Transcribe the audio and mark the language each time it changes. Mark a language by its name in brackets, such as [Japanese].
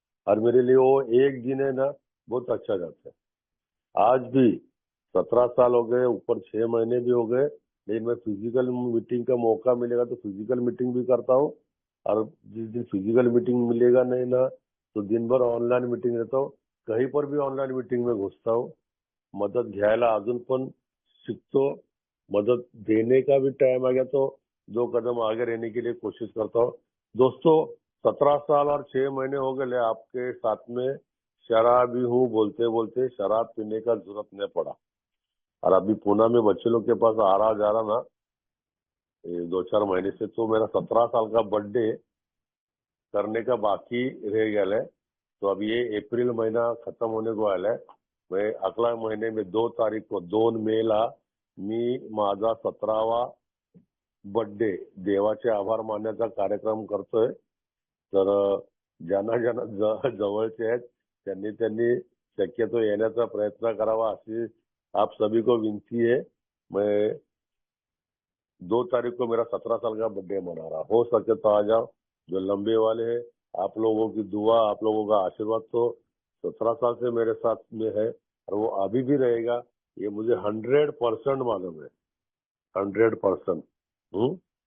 [Hindi] और मेरे लिए वो एक दिन है ना, बहुत अच्छा जाता है। आज भी 17 साल हो गए, ऊपर 6 महीने भी हो गए, लेकिन मैं फिजिकल मीटिंग का मौका मिलेगा तो फिजिकल मीटिंग भी करता हूँ। और जिस दिन फिजिकल मीटिंग मिलेगा नहीं ना, तो दिन भर ऑनलाइन मीटिंग रहता हूँ। कहीं पर भी ऑनलाइन मीटिंग में घुसता हूँ। [Marathi] मदत घ्यायला अजून पण शिकतो। [Hindi] मदत देने का भी टाइम आ गया तो 2 कदम आगे रहने के लिए कोशिश करता हूँ। दोस्तों, 17 साल और 6 महीने हो गए आपके साथ में शराबी हूँ बोलते बोलते, शराब पीने का जरूरत नहीं पड़ा। और अभी पुणे में बच्चे लोग के पास आ रहा जा रहा ना, 2-4 महीने से, तो मेरा 17 साल का बर्थडे करने का बाकी रह गया है। तो अब ये अप्रैल महीना खत्म होने को आला है। मैं अगला महीने में 2 तारीख को [Marathi] 2 मेला मी माझा 17वा बर्थडे देवाचे आभार मानण्याचा कार्यक्रम करतोय। तर ज्यांना ज्यांना जवळचे आहेत त्यांनी त्यांनी शक्यतो येण्याचा प्रयत्न करावा, अशी [Hindi] आप सभी को [Marathi] विनती है। [Hindi] मैं 2 तारीख को मेरा 17 साल का बर्थडे मना रहा, हो सके तो आ जाओ। जो लंबे वाले हैं, आप लोगों की दुआ, आप लोगों का आशीर्वाद तो 17 साल से मेरे साथ में है और वो अभी भी रहेगा, ये मुझे 100% मालूम है, 100%।